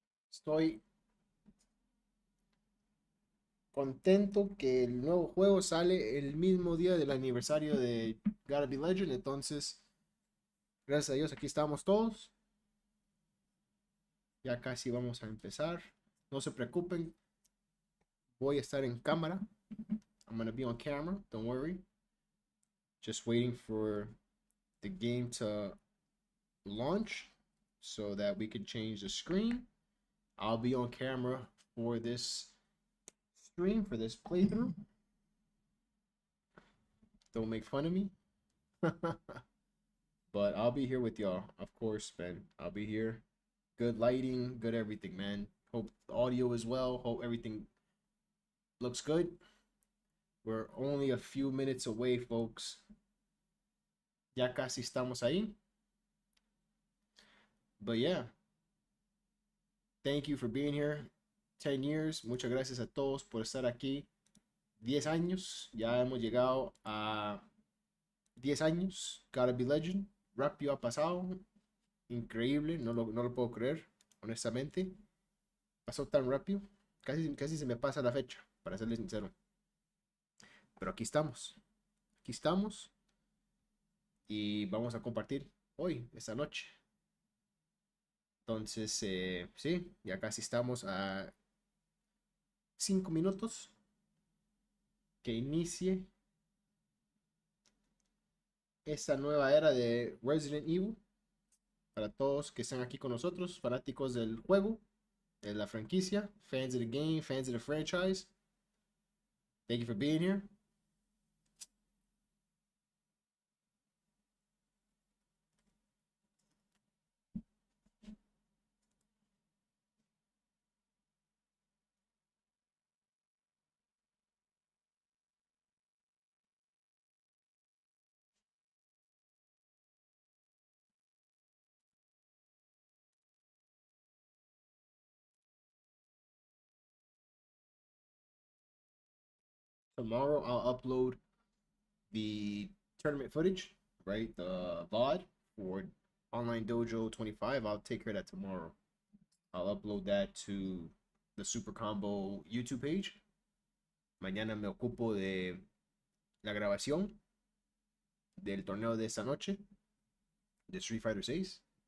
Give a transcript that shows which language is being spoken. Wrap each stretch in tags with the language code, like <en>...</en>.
<es>Estoy contento que el nuevo juego sale el mismo día del aniversario de Gotta Be Legend, entonces gracias a Dios aquí estamos todos. Ya casi vamos a empezar. No se preocupen, voy a estar en cámara.</es> <en>I'm gonna be on camera, don't worry. Just waiting for the game to launch so that we can change the screen. I'll be on camera for this stream, for this playthrough. Don't make fun of me. But I'll be here with y'all, of course, man. I'll be here. Good lighting, good everything, man. Hope the audio as well. Hope everything looks good. We're only a few minutes away, folks.</en> <es>Ya casi estamos ahí.</es> <en>But yeah, thank you for being here. 10 years.</en> <es>Muchas gracias a todos por estar aquí. 10 años. Ya hemos llegado a 10 años. Gotta Be Legend. Rápido ha pasado. Increíble. No lo puedo creer, honestamente. Pasó tan rápido. Casi se me pasa la fecha, para serles sincero. Pero aquí estamos. Aquí estamos. Y vamos a compartir hoy, esta noche. Entonces, sí, ya casi estamos a 5 minutos que inicie esta nueva era de Resident Evil. Para todos que están aquí con nosotros, fanáticos del juego, de la franquicia,</es> <en>fans of the game, fans of the franchise. Thank you for being here. Tomorrow I'll upload the tournament footage, right? The VOD for Online Dojo 25. I'll take care of that tomorrow. I'll upload that to the Super Combo YouTube page.</en> <es>Mañana me ocupo de la grabación del torneo de esta noche de Street Fighter 6.</es>